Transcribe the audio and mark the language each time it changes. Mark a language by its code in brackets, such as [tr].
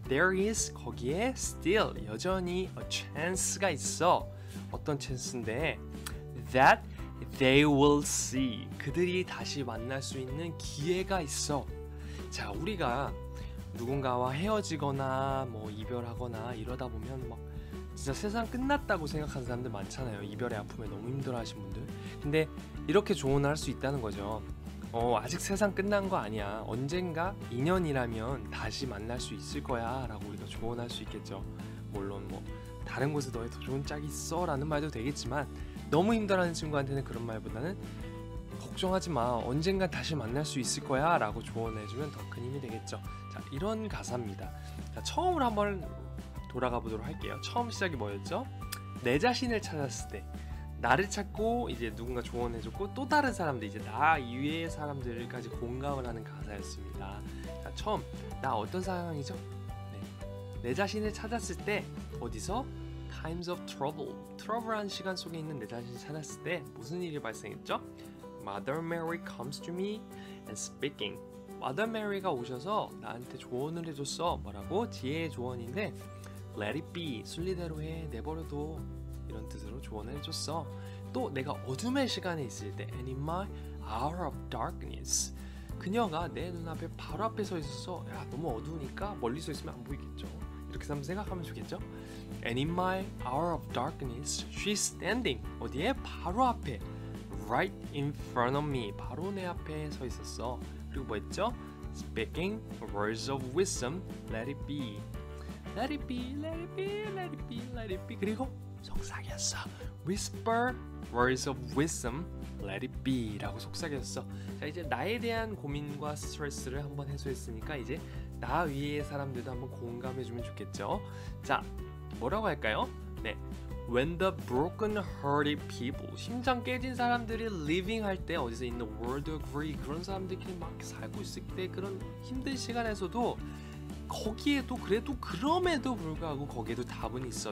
[ko] There is 거기에 still 여전히 a chance가 있어. 어떤 chance인데 [en] that they will see. [ko] 그들이 다시 만날 수 있는 기회가 있어. 자, 우리가 누군가와 헤어지거나 뭐 이별하거나 이러다 보면 막 진짜 세상 끝났다고 생각하는 사람들 많잖아요. 이별의 아픔에 너무 힘들어하신 분들. 근데 이렇게 조언을 할 수 있다는 거죠. 아직 세상 끝난 거 아니야. 언젠가 인연이라면 다시 만날 수 있을 거야 라고 우리가 조언할 수 있겠죠. 물론 뭐 다른 곳에 너의 더 좋은 짝이 있어 라는 말도 되겠지만 너무 힘들어하는 친구한테는 그런 말보다는 걱정하지 마. 언젠가 다시 만날 수 있을 거야 라고 조언해주면 더 큰 힘이 되겠죠. 자, 이런 가사입니다. 자, 처음으로 한번 돌아가 보도록 할게요. 처음 시작이 뭐였죠? 내 자신을 찾았을 때 나를 찾고 이제 누군가 조언해줬고 또 다른 사람들 이제 나 이외의 사람들까지 공감을 하는 가사였습니다. 자, 처음 나 어떤 상황이죠? 네. 내 자신을 찾았을 때 어디서? [en] Times of trouble. [ko] 트러블한 시간 속에 있는 내 자신을 찾았을 때 무슨 일이 발생했죠? [en] Mother Mary comes to me and speaking. [ko] Mother Mary가 오셔서 나한테 조언을 해줬어. 뭐라고? 지혜의 조언인데 [en] Let it be. [ko] 순리대로 해. 내버려둬. 이런 뜻으로 조언을 해줬어. 또 내가 어둠의 시간에 있을 때 [en] And in my hour of darkness. [ko] 그녀가 내 눈앞에 바로 앞에 서 있어서 야, 너무 어두우니까 멀리 서 있으면 안 보이겠죠. 이렇게 한번 생각하면 좋겠죠. [en] And in my hour of darkness, she's standing. [ko] 어디에? 바로 앞에. [en] Right in front of me. [ko] 바로 내 앞에 서 있었어. 그리고 뭐 했죠? [en] Speaking words of wisdom, let it be. Let it be, let it be, let it be, let it be. [ko] 그리고 속삭였어. [en] Whisper words of wisdom, let it be [ko] 라고 속삭였어. 자, 이제 나에 대한 고민과 스트레스를 한번 해소했으니까 이제 나 위의 사람들도 한번 공감해주면 좋겠죠. 자, 뭐라고 할까요? 네, [en] when the broken-hearted people, [ko] 심장 깨진 사람들이 living 할 때 어디서 [en] in the world agree, [ko] 그런 사람들끼리 막 살고 있을 때 그런 힘든 시간에서도 거기에도 그래도 그럼에도 불구하고 거기에도 답은 있어.